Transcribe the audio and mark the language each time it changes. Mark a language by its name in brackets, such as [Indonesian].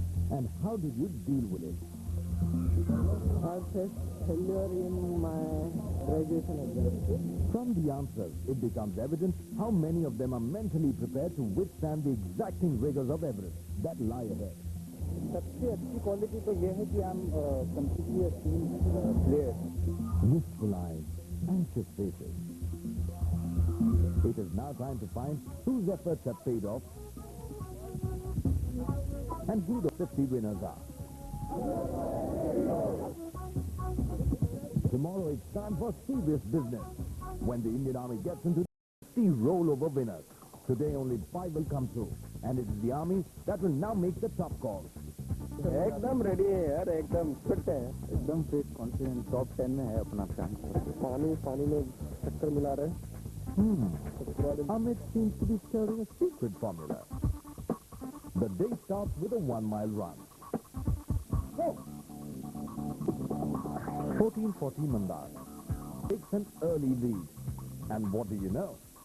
[English] And how did you deal with it? I faced failure in my graduation exam. From the answers, it becomes evident how many of them are mentally prepared to withstand the exacting rigors of Everest that lie ahead. [Hindi] सबसे अच्छी quality तो ये है कि [English] I'm completely a team player. Wistful eyes, anxious faces. It is now time to find whose efforts have paid off and who the 50 winners are. Tomorrow it's time for serious business when the Indian Army gets into 50 rollover winners. Today only 5 will come through, and it is the Army that will now make the top calls. [Hindi] एकदम ready है यार, एकदम fit है, एकदम fit, confident, top 10 में है अपना chance. पानी में चक्कर मिला रहे. [English] Amit seems to be stirring a secret formula. The day starts with a 1-mile run. 1440 Mandar takes an early lead. And what do you know?